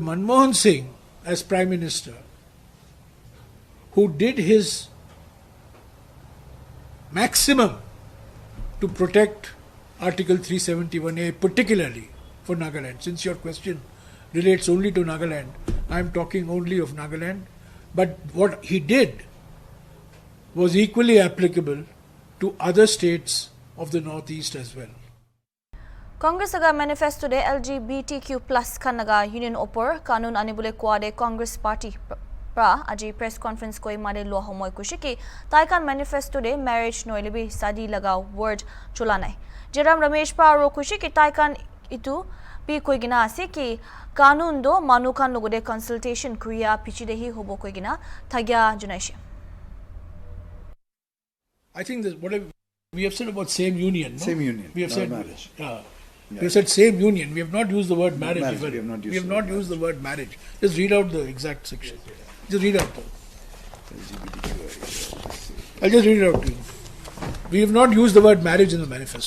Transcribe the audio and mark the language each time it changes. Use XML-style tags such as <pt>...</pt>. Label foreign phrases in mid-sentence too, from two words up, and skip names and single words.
<en>Manmohan Singh as Prime Minister who did his maximum to protect Article 371A, particularly for Nagaland. Since your question relates only to Nagaland, I am talking only of Nagaland. But what he did was equally applicable to other states of the Northeast as well.</en> <nag>Congress aga manifesto de LGBTQ+ kanaga union opor kanun anibule kwade Congress Party pra aji</nag> <en>press conference</en> <nag>koi mare lo homoy kushiki taikan manifesto de marriage noilibi sadi laga word chulanai Jairam Ramesh pa ro kushiki taikan itu pi koi gina ase ki kanun do manukan logode consultation kriya pichidehi hobo koi gina thagya junaishi.</nag> <en>I think that what we have said about same union, no? Same union, We have not said marriage. We have said same union. We have not used the word marriage. Marriage, even. we have not used We have the not word used the word marriage. Just read out the exact section. Just read out. I'll just read it out to you. We have not used the word marriage in the manifesto.</en>